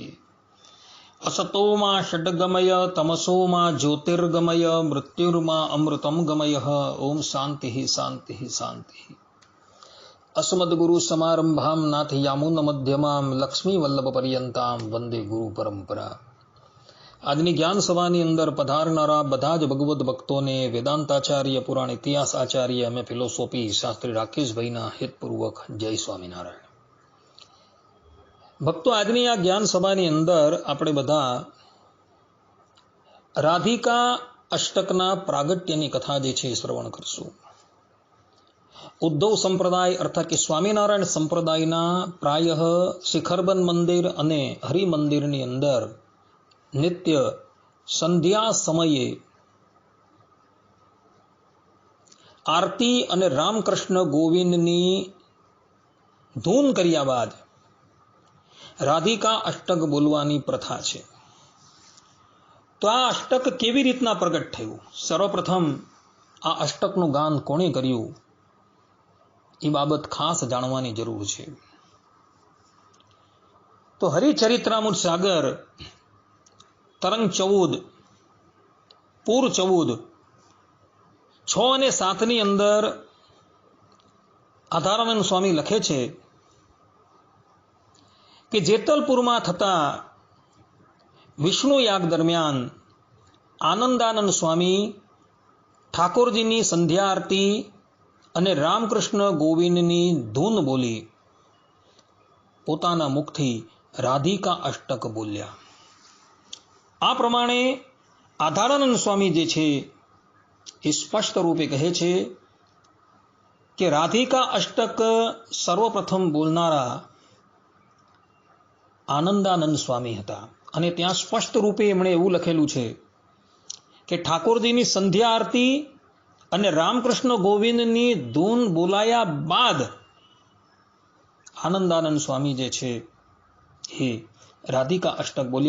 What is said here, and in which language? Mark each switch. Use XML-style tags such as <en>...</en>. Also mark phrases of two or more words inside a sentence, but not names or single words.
<sa>असतो मा षड्गमय तमसो मा ज्योतिर्गमय मृत्युर्मा अमृतं गमय। ओम शांति शांति शांति। अस्मद्गुरु समारंभां नाथयामुन मध्यमां लक्ष्मी वल्लभ पर्यंतां वंदे गुरु परंपरा।</sa> <gu>આજની જ્ઞાન સભાની અંદર પધારનારા બધા જ ભગવદ્ ભક્તોને વેદાંતાચાર્ય પુરાણ ઇતિહાસ આચાર્ય અને ફિલોસોફી શાસ્ત્રી રાકેશભાઈના હિતપૂર્વક જય સ્વામિનારાયણ। ભક્તો, આજની આ જ્ઞાન સભાની અંદર આપણે બધા રાધિકા અષ્ટકના પ્રાગટ્યની કથા જે છે શ્રવણ કરશું। ઉદ્ધવ સંપ્રદાય અર્થાત કે સ્વામિનારાયણ સંપ્રદાયના પ્રાયઃ શિખરબન મંદિર અને હરિ મંદિરની અંદર નિત્ય સંધ્યા સમયે આરતી અને રામકૃષ્ણ ગોવિંદની ધૂન કર્યા બાદ રાધિકા અષ્ટક બોલવાની પ્રથા છે। તો આ અષ્ટક કેવી રીતના પ્રગટ થયું? સર્વપ્રથમ આ અષ્ટકનું ગાન કોણે કર્યું એ બાબત ખાસ જાણવાની જરૂર છે। તો હરિચરિત્રામૃત સાગર તરંગ 14 પૂર 14 6 અને 7 ની અંદર આધારાનંદ સ્વામી લખે છે કે જેતલપુરમાં થતા વિષ્ણુ યાગ દરમિયાન આનંદાનંદ સ્વામી ઠાકોરજીની સંધ્યા આરતી અને રામકૃષ્ણ ગોવિંદની ધૂન બોલી પોતાના મુખથી રાધિકા અષ્ટક બોલ્યા। આ પ્રમાણે આધારાનંદ સ્વામી જે છે એ સ્પષ્ટ રૂપે કહે છે કિ રાધિકા અષ્ટક સર્વપ્રથમ બોલનારા આનંદાનંદ સ્વામી હતા। અને ત્યાં સ્પષ્ટ રૂપે એમણે એવું લખેલું છે કિ ઠાકોરજીની સંધ્યા આરતી અને રામકૃષ્ણ ગોવિંદની ધૂન બોલાયા બાદ આનંદાનંદ સ્વામી જે છે હે રાધિકા અષ્ટક બોલિયા।</gu>